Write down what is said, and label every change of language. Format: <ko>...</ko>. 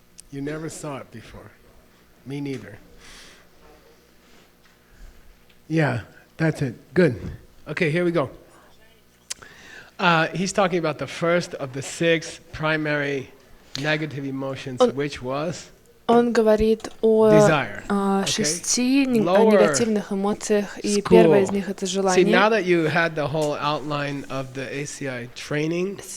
<en>You never saw it before. Me neither. Yeah, that's it. Good. Okay, here we go. He's talking about the first of the 6 primary negative emotions, which was</en> <ru>Он говорит о</ru> <en>desire.</en> <ru>6 негативных эмоциях, и первая из них — это желание.</ru> <en>See, now that you had the whole outline of the ACI training,</en>